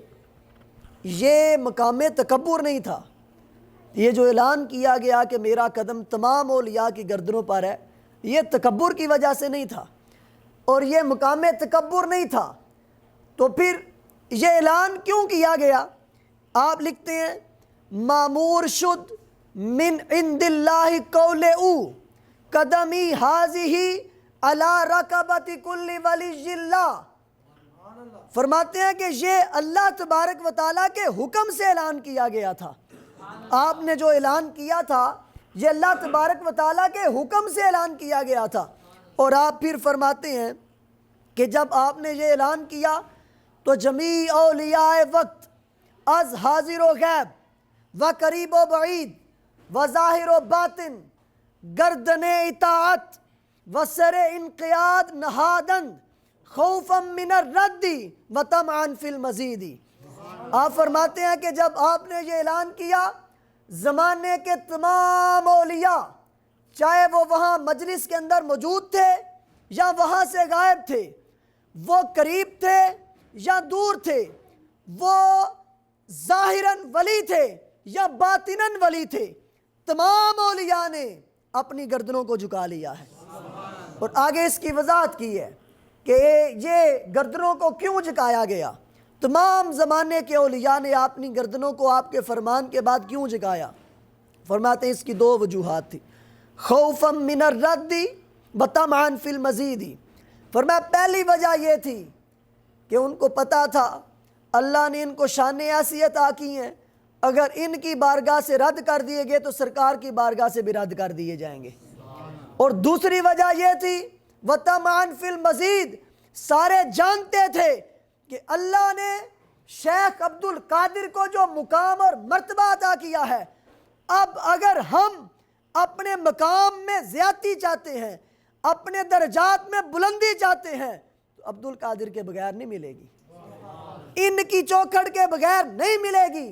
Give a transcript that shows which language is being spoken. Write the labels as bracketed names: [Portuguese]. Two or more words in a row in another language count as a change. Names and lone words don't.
[Urdu] یہ مقام تکبر نہیں تھا، یہ جو اعلان کیا گیا کہ میرا قدم تمام اولیاء کی گردنوں پر ہے، یہ تکبر کی وجہ سے نہیں تھا اور یہ مقام تکبر نہیں تھا، تو پھر یہ اعلان کیوں کیا گیا؟ آپ لکھتے ہیں [Persian] معمور شد [Arabic] من عند اللہ [Persian] قول او [Arabic] قدمی حاضی علی رکبت کل ولی اللہ۔ [Urdu] فرماتے ہیں کہ یہ اللہ تبارک و تعالیٰ کے حکم سے اعلان کیا گیا تھا، آپ نے جو اعلان کیا تھا یہ اللہ تبارک و تعالیٰ کے حکم سے اعلان کیا گیا تھا۔ اور آپ پھر فرماتے ہیں کہ جب آپ نے یہ اعلان کیا تو [Persian] جمیع اولیاء وقت از حاضر و غیب و قریب و بعید و ظاہر و باطن گردن اطاعت و سر انقیاد نہادند [Arabic] خوفا من الرد و طمعا فی المزید۔ [Urdu] آپ فرماتے ہیں کہ جب آپ نے یہ اعلان کیا زمانے کے تمام اولیاء، چاہے وہ وہاں مجلس کے اندر موجود تھے یا وہاں سے غائب تھے، وہ قریب تھے یا دور تھے، وہ ظاہراً ولی تھے یا باطناً ولی تھے، تمام اولیاء نے اپنی گردنوں کو جھکا لیا ہے۔ اور آگے اس کی وضاحت کی ہے کہ یہ گردنوں کو کیوں جھکایا گیا، تمام زمانے کے اولیاء نے اپنی گردنوں کو آپ کے فرمان کے بعد کیوں جھکایا؟ فرماتے ہیں اس کی دو وجوہات تھی، [Arabic] خوفا من الرد و طمعا فی المزید۔ [Urdu] فرمایا پہلی وجہ یہ تھی کہ ان کو پتا تھا اللہ نے ان کو شانیں ایسی عطا کی ہیں، اگر ان کی بارگاہ سے رد کر دیے گئے تو سرکار کی بارگاہ سے بھی رد کر دیے جائیں گے۔ اور دوسری وجہ یہ تھی [Arabic] وَطَمَعًا فِي الْمَزِيدِ، [Urdu] سارے جانتے تھے کہ اللہ نے شیخ عبد القادر کو جو مقام اور مرتبہ عطا کیا ہے، اب اگر ہم اپنے مقام میں زیادتی چاہتے ہیں، اپنے درجات میں بلندی چاہتے ہیں تو عبد القادر کے بغیر نہیں ملے گی، ان کی چوکھٹ کے بغیر نہیں ملے گی۔